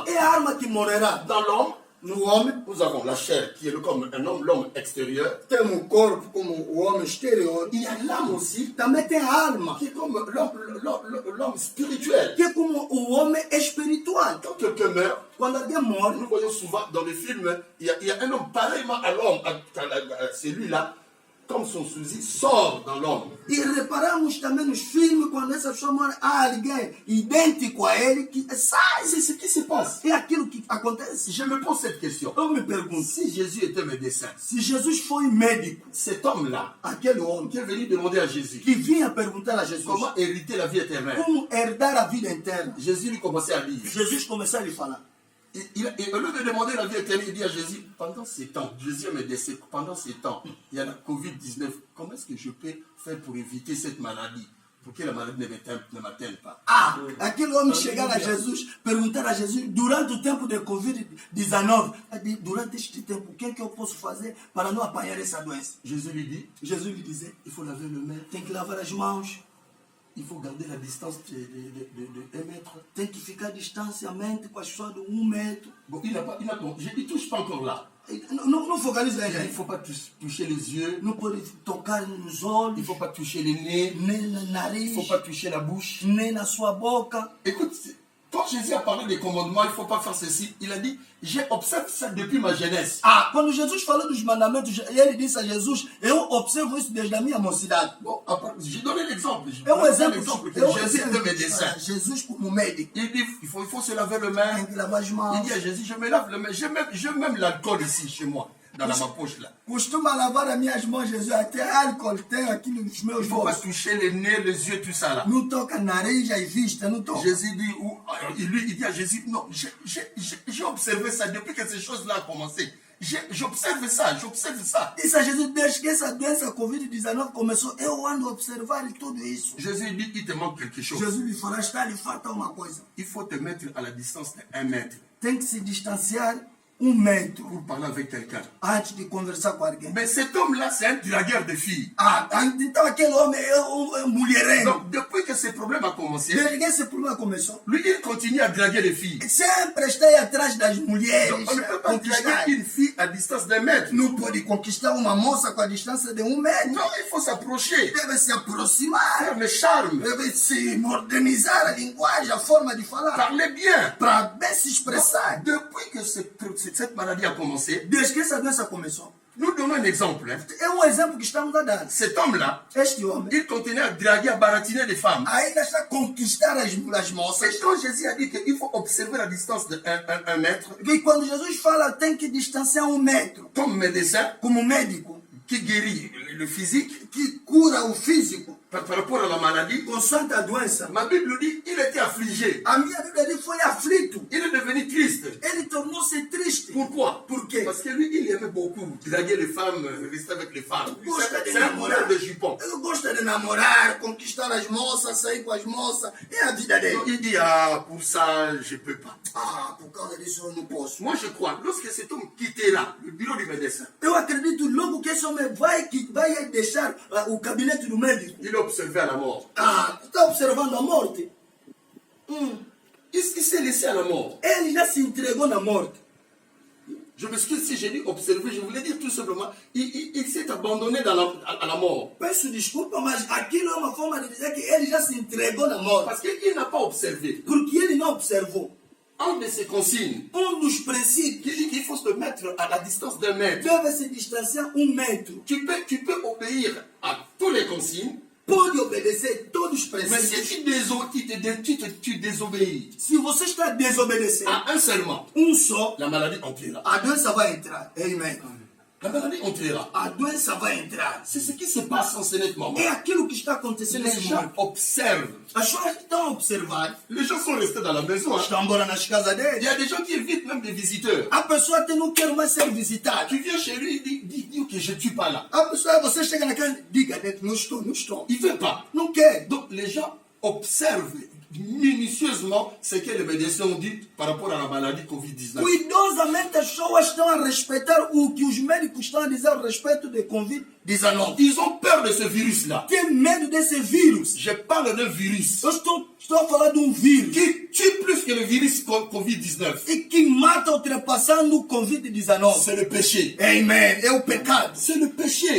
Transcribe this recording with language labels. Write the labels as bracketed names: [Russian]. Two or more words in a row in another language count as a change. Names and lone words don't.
[Portuguese] É a alma que morrerá. [French] Dans l'homme, [Portuguese] No homem, [French] nous avons la chair qui est comme un homme, l'homme extérieur. [Portuguese] temos o corpo como o homem exterior. [French] Il y a l'âme aussi [Portuguese] Também tem a alma, [French] qui est comme l'homme spirituel. [Portuguese] que é como o homem espiritual. [French] Quand quelqu'un meurt, [Portuguese] Quando alguém morre, [French] nous voyons souvent dans les films, il y a un homme pareillement à l'homme, à celui-là, comme son souci sort dans l'homme. [Portuguese] e reparamos também nos filmes, quando essa pessoa morre, há alguém idêntico a ele que sai. [French] C'est ce qui se passe. [Portuguese] É aquilo que acontece. [French] Je me pose cette question. [Portuguese] Eu me pergunto, [French] Si Jésus était médecin, [Portuguese] se Jesus foi médico, [French] cet homme-là, [Portuguese] aquele homem [French] qui est venu demander à Jésus [Portuguese] que vinha perguntar a Jesus [French] comment hériter la vie éternelle, [Portuguese] como herdar a vida eterna, [French] Jésus lui commençait à dire. [Portuguese] Jesus começou a lhe falar. [French] Et au lieu de demander la vie éternelle, il dit à Jésus, pendant ces temps, Jésus me décède, pendant ces temps, il y a la Covid-19, comment est-ce que je peux faire pour éviter cette maladie, pour que la maladie ne m'atteigne pas? [Portuguese] Ah, aquele homem chegar a Jesus, perguntar a Jesus, durante o tempo de Covid-19, durante este tempo, o que é que eu posso fazer para não apanhar essa doença? [French] Jésus lui dit, [Portuguese] Jesus lhe dizia, [French] il faut laver le main, [Portuguese] tem que lavar as mãos, [French] il faut garder la distance de 1 mètre. [Portuguese] tem que ficar distanciamento com as pessoas de 1 metro. [French] Bon, il ne touche pas encore là. [Portuguese] Não focaliza [French] Il ne [Portuguese] aí. [French] faut pas toucher les yeux, [Portuguese] Não pode tocar nos [French] il [Portuguese] olhos, [French] ne faut pas toucher les nez, [Portuguese] nem no [French] il ne [Portuguese] nariz, [French] faut pas toucher la bouche. [Portuguese] nem na sua boca. [French] Écoute, Quand Jésus a parlé des commandements, il ne faut pas faire ceci, il a dit, j'ai observé ça depuis ma jeunesse. [Portuguese] Ah, quando Jesus falou dos mandamentos, ele disse a Jesus, eu observo isso desde a minha mocidade. [French] Bon, après, j'ai donné l'exemple. [Portuguese] É um exemplo. [French] Que [Portuguese] É um [French] Jésus [Portuguese] exemplo. [French] était médecin. [Portuguese] Jesus como médico. [French] Il dit, il faut se laver les mains. [Portuguese] Tem que lavar as mãos. [French] Il dit à Jésus, je me lave les mains. J'ai même l'alcool ici, chez moi, dans ma poche là. [Portuguese] Costuma lavar as minhas mãos, Jesus. Até álcool tem aqui nos meus [French] Il ne faut pas [Portuguese] bolsos. [French] toucher les nez, les yeux, tout ça là. [Portuguese] Não toca nariz e vista, não toca. [French] Jésus dit, il dit à Jésus, non, j'ai observé ça depuis que ces choses-là ont commencé. J'observe ça. [Portuguese] Disse a Jesus, desde que essa doença Covid-19 começou, eu ando a observar tudo isso. [French] Jésus dit, il te manque quelque chose. [Portuguese] Jesus me falou, está lhe falta uma coisa. [French] Il faut te mettre à la distance de 1 mètre [Portuguese] Tem que se distanciar 1 metro [French] pour parler avec quelqu'un. [Portuguese] antes de conversar com alguém. [French] Mais cet homme-là, c'est un dragueur de filles. [Portuguese] Ah, então aquele homem é mulherengo. [French] Donc, depuis que ce problème a commencé, [Portuguese] Desde que esse problema começou, [French] lui, il continue à draguer les filles. [Portuguese] sempre está aí atrás das mulheres. [French] Donc, on ne peut pas [Portuguese] Conquistar. [French] draguer une fille à distance d'1 mètre. [Portuguese] Não pode conquistar uma moça com a distância de 1 metro. [French] Non, il faut s'approcher, [Portuguese] Deve se aproximar. [French] faire le charme, [Portuguese] Deve se modernizar a linguagem, a forma de falar. [French] parler bien. [Portuguese] Para bem se expressar. [French] Depuis que cette maladie a commencé, [Portuguese] Desde que essa doença começou. [French] nous donnons un exemple. Hein. [Portuguese] É exemplo que estamos a dar. [French] Cet homme-là, [Portuguese] Este homem [French] il continue à draguer, à baratiner les femmes. [Portuguese] ainda está a conquistar as moças. [French] Et quand Jésus a dit qu'il faut observer la distance de 1 mètre, [Portuguese] E quando Jesus fala, tem que distanciar 1 metro. [French] comme médecin [Portuguese] Como médico [French] qui guérit le physique [Portuguese] que cura o físico [French] par rapport à la maladie, [Portuguese] consoante a doença. [French] ma Bible dit il était affligé. [Portuguese] A minha Bíblia diz foi aflito. [French] Il est devenu triste. [Portuguese] Ele tornou-se triste. [French] Pourquoi? [Portuguese] Por quê? [French] Parce que lui, il aimait beaucoup draguer les femmes, rester avec les femmes. [Portuguese] Gosta de [French] C'est un [Portuguese] namorar. [French] modèle de jupon. [Portuguese] Ele gosta de namorar, conquistar as moças, sair com as moças. É a vida dele. [French] Donc il dit, ah, pour ça, je ne peux pas. [Portuguese] Ah, por causa disso eu não posso. [French] Moi, je crois, lorsque cet homme quittera le bureau du médecin, [Portuguese] Eu acredito logo que esse homem vai deixar o gabinete do médico. [French] il a observé à la mort. [Portuguese] Ah, está observando a morte? [French] Il s'est laissé à la mort. [Portuguese] Ele já se entregou na morte. [French] Je m'excuse si j'ai dit observer, je voulais dire tout simplement, il s'est abandonné à la mort. [Portuguese] Peço desculpa, mas aquilo é uma forma de dizer que ele já se entregou na morte. [French] Parce qu'il n'a pas observé. [Portuguese] Porque ele não observou. [French] Un de ses consignes, [Portuguese] Dos princípios [French] qui dit qu'il faut se mettre à la distance d'1 mètre. [Portuguese] deve se distanciar 1 metro. [French] Tu peux obéir à toutes les consignes, [Portuguese] Pode obedecer todos os [French] mais [Portuguese] princípios. [French] si tu désobéis [Portuguese] Se você está desobedecendo [French] à un seulement, [Portuguese] só, [French] la maladie entrera. [Portuguese] a doença vai entrar. Amen. [French] La maladie entrera. [Portuguese] A doença vai entrar. [French] C'est ce qui se passe en ce moment. [Portuguese] É aquilo que está acontecendo [French] Les [Portuguese] nesse [French] gens [Portuguese] momento. [French] observent. [Portuguese] As pessoas estão a observar. [French] Les gens sont restés dans la maison. Hein. [Portuguese] Estão embora nas casas [French] Il [Portuguese] deles. [French] y a des gens qui évitent même des visiteurs. [Portuguese] A pessoa até não quer mais ser visitada. [French] Tu viens chez lui, il dit que je ne suis pas là. [Portuguese] A pessoa, você chega na casa, diga, não estou. [French] Il ne veut pas. [Portuguese] Não quer. [French] Donc les gens observent minutieusement ce que les médecins ont dit par rapport à la maladie Covid-19. [Portuguese] Cuidosamente as pessoas estão a respeitar o que os médicos estão a dizer a respeito de Covid-19. [French] Ils ont peur de ce virus-là. [Portuguese] Tem medo desse vírus. [French] Je parle d'un virus [Portuguese] Eu estou a falar de vírus [French] qui tue plus que le virus Covid-19. [Portuguese] e que mata ultrapassando o Covid-19. [French] C'est le péché. [Portuguese] Amen. É o pecado. [French] C'est le péché.